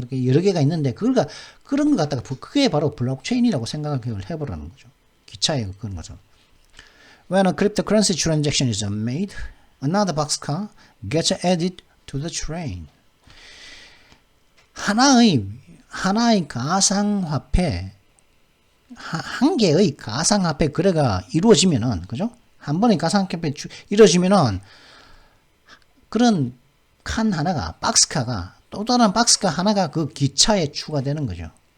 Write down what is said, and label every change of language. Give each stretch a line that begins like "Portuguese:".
Korean: 그렇게 여러 개가 있는데 그런 걸 갖다가 그게 바로 블록체인이라고 생각을 해보라는 거죠. 기차의 그런 거죠.
English: When a cryptocurrency transaction is made, another boxcar gets added to the train.
Korean: 하나의 가상화폐, 한 개의 가상화폐 거래가 이루어지면은, 그죠? 한 번의 가상화폐 이루어지면은, 그런 칸 하나가, 박스카가, 또 다른 박스카 하나가 그 기차에 추가되는 거죠.